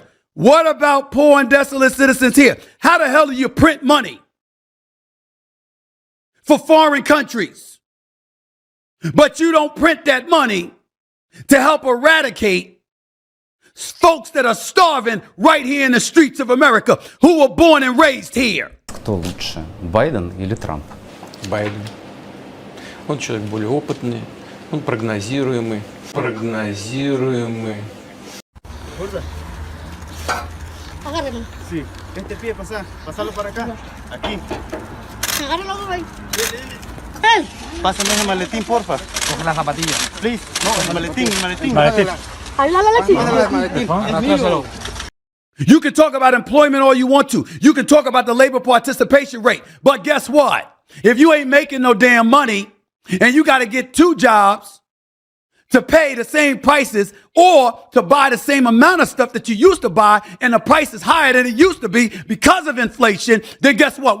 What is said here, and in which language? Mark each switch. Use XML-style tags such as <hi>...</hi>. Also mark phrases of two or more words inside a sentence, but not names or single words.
<en>What about poor and desolate citizens here? How the hell do you print money for foreign countries, but you don't print that money to help eradicate folks that are starving right here in the streets of America, who were born and raised here.</en> <ru>Кто лучше, Байден или Трамп? Байден. Он человек более опытный, он прогнозируемый.</ru> <es>Agárralo. Sí. Este pie, pasalo para acá. Aquí. Agárralo, güey. ¡Hey! Pásame ese maletín, porfa. Coge la zapatilla. Please. No, el maletín. Ahí la maletín.</es> <en>You can talk about employment all you want to. You can talk about the labor participation rate. But guess what? If you ain't making no damn money and you got to get 2 jobs to pay the same prices or to buy the same amount of stuff that you used to buy and the price is higher than it used to be because of inflation, then guess what?</en>